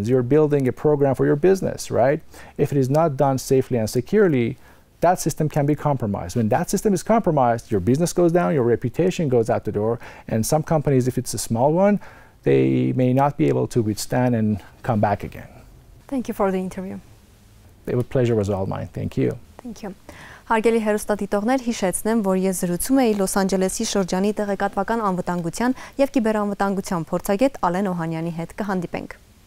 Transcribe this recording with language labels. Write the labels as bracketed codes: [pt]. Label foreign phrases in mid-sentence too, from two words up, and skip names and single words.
[en] You're building a program for your business, right? If it is not done safely and securely, that system can be compromised. When that system is compromised, your business goes down, your reputation goes out the door, and some companies, if it's a small one, they may not be able to withstand and come back again. Thank you for the interview. The pleasure was all mine. Thank you. Thank you. [hy] Հարգելի հեռուստադիտողներ, հիշեցնեմ, որ ես զրուցում էի Լոս Անջելեսի շրջանի տեղեկատվական անվտանգության և կիբերանվտանգության փորձագետ Ալեն Օհանյանի հետ։ Կհանդիպենք։